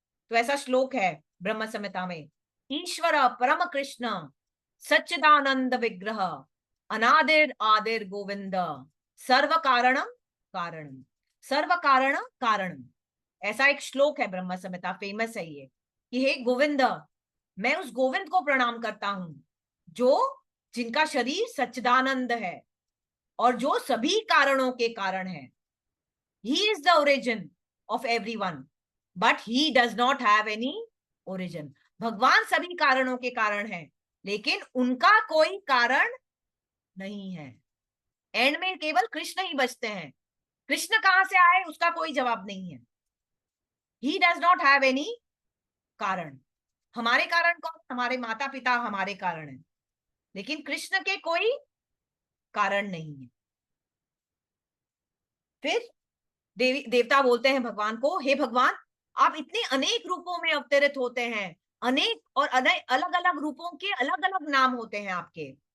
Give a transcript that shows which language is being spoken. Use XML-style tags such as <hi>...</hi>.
<hi>तो ऐसा श्लोक है ब्रह्म संहिता में,</hi> <sa>ईश्वर परम कृष्ण सच्चिदानंद विग्रह अनादिर आदिर गोविंद सर्व कारणम कारणम, सर्व कारण कारणम।</sa> <hi>ऐसा एक श्लोक है ब्रह्म संहिता, फेमस है ये, कि हे गोविंद, मैं उस गोविंद को प्रणाम करता हूं जो जिनका शरीर सच्चिदानंद है और जो सभी कारणों के कारण है।</hi> <en>He is the origin of everyone, but he does not have any origin.</en> <hi>भगवान सभी कारणों के कारण है, लेकिन उनका कोई कारण नहीं है। एंड में केवल कृष्ण ही बचते हैं। कृष्ण कहां से आए उसका कोई जवाब नहीं है।</hi> <en>He does not have any कारण।</en> <hi>हमारे कारण कौन? हमारे माता पिता हमारे कारण है, लेकिन कृष्ण के कोई कारण नहीं है। फिर देवता बोलते हैं भगवान को, हे भगवान, आप इतने अनेक रूपों में अवतरित होते हैं, अनेक और अलग अलग रूपों के अलग अलग नाम होते हैं आपके।</hi>